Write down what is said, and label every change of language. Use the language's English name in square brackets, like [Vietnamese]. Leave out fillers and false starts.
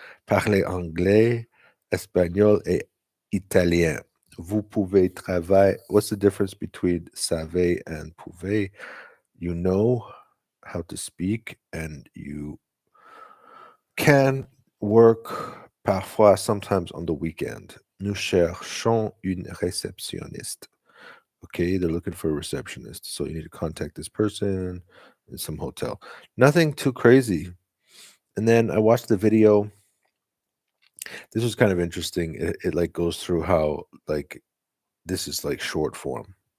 [French] Parler anglais, espagnol et italien. Vous pouvez travailler. [English] What's the difference between savez and pouvez? You know how to speak and you can work parfois, sometimes on the weekend. [French] Nous cherchons une réceptionniste. [English] Okay, they're looking for a receptionist. So you need to contact this person in some hotel. Nothing too crazy. And then I watched the video. This was kind of interesting. It like goes through how like this is like short form.